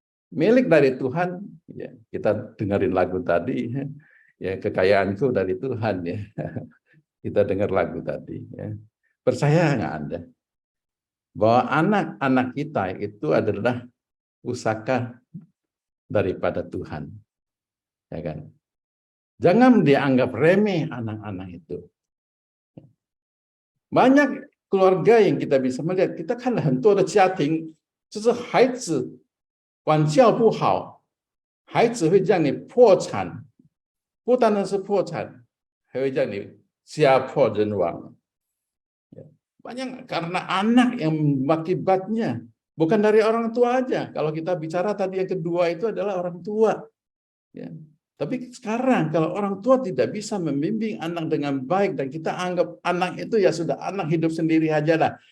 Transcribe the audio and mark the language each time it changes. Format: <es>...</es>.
<id>Milik dari Tuhan, ya kita dengerin lagu tadi, ya kekayaanku dari Tuhan ya. Kita dengar lagu tadi ya. Percaya nggak Anda bahwa anak-anak kita itu adalah pusaka daripada Tuhan, ya kan? Jangan dianggap remeh anak-anak itu. Banyak keluarga yang kita bisa melihat, kita kan</id> <zh>很多的家庭就是孩子管教不好，孩子会让你破产，不单单是破产，还会让你家破人亡。</zh> <id>Banyak karena anak yang akibatnya bukan dari orang tua aja. Kalau kita bicara tadi yang kedua itu adalah orang tua. Ya. Tapi sekarang kalau orang tua tidak bisa membimbing anak dengan baik dan kita anggap anak itu ya sudah anak hidup sendiri aja lah.</id>